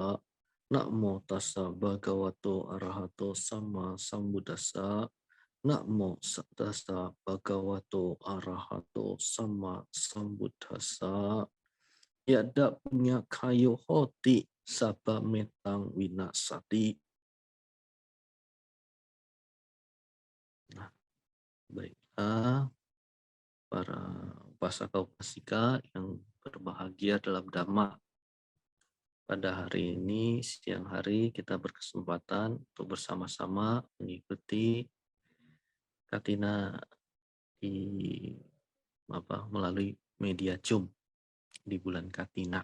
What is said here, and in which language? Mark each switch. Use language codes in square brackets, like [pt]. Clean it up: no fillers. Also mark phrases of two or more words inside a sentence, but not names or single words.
[pi] Namo tassa bhagavato arahato samma sambuddhassa. Namo tassa bhagavato arahato samma sambuddhassa. Yada punya kayu hoti sapa metang winasati. [id] Nah, baiklah para upasaka-upasika yang berbahagia dalam Dhamma. Pada hari ini, siang hari, kita berkesempatan untuk bersama-sama mengikuti Katina melalui media Zoom di bulan Katina.